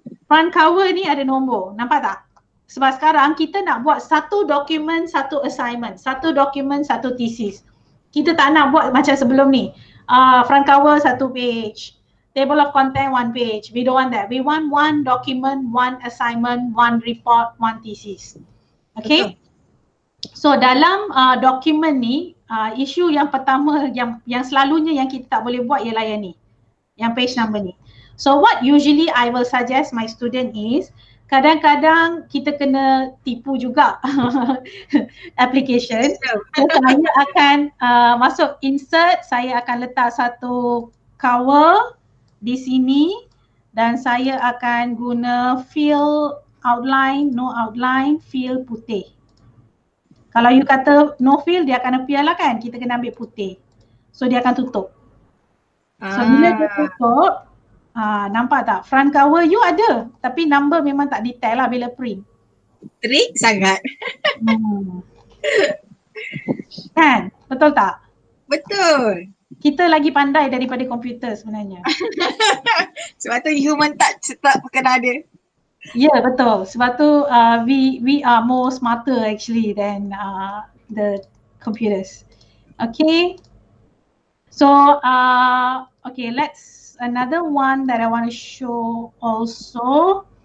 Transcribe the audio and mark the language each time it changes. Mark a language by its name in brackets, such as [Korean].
[Malay] Front cover ni ada nombor, nampak tak? Sebab sekarang kita nak buat satu dokumen, satu assignment, satu dokumen, satu thesis. Kita tak nak buat macam sebelum ni. Front cover satu page. Table of content 1 page. [English] We don't want that. We want one document, one assignment, one report, one thesis. [Malay] Okay? Betul. So dalam dokumen ni, isu yang pertama yang selalunya yang kita tak boleh buat ialah yang ni. Yang page number ni. [English] So what usually I will suggest my student is, [Malay] kadang-kadang kita kena tipu juga [English] application. [Malay] So saya akan masuk insert, saya akan letak satu cover di sini dan saya akan guna fill outline, no outline, fill putih. Kalau you kata no fill, dia akan appear lah kan, kita kena ambil putih. So dia akan tutup. So bila dia tutup, nampak tak? Front cover you ada, tapi number memang tak detail lah bila print. Trik sangat. Kan? Betul tak? Betul. Kita lagi pandai daripada komputer sebenarnya. Sebab tu human touch tetap kena ada. Ya, yeah, betul. Sebab tu [English] we are more smarter actually than the computers. Okay. So okay, let's another one that I want to show also.